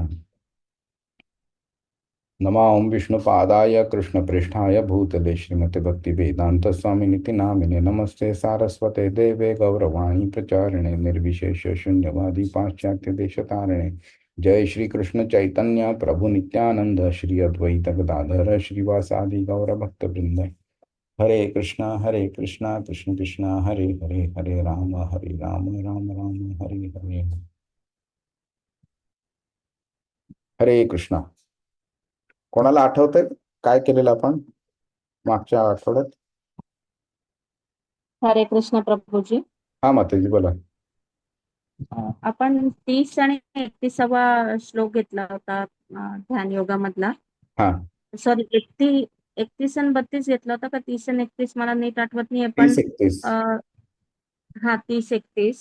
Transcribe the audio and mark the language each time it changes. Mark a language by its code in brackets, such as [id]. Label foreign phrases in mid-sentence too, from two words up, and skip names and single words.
[sa] नमो विष्णुपादाय कृष्णप्रेष्ठाय भूतले श्रीमते भक्तिवेदांत स्वामिनिति नामिने नमस्ते सारस्वते देवे गौरवाणी प्रचारिणे निर्विशेष शून्यवादी पाश्चात्य देशतारिणे। जय श्री कृष्ण चैतन्य प्रभु नित्यानंद श्री अद्वैत गदाधर श्रीवासादि गौर भक्त वृंद। हरे कृष्णा कृष्ण कृष्ण हरे हरे, हरे राम राम राम हरे हरे। हरे कृष्णा। [mr] कोणाला आठवतंय काय केलेलं आपण मागच्या आठवड्यात? हरे कृष्ण प्रभूजी. हा माताजी बोला. आपण 30 आणि 31वा श्लोक घेतला होता ध्यान योगामधला. हा, सॉरी, 31 आणि 32 घेतला होता का 30 आणि 31 मला नीट आठवत नाहीये पण 30-31. हा 30-31.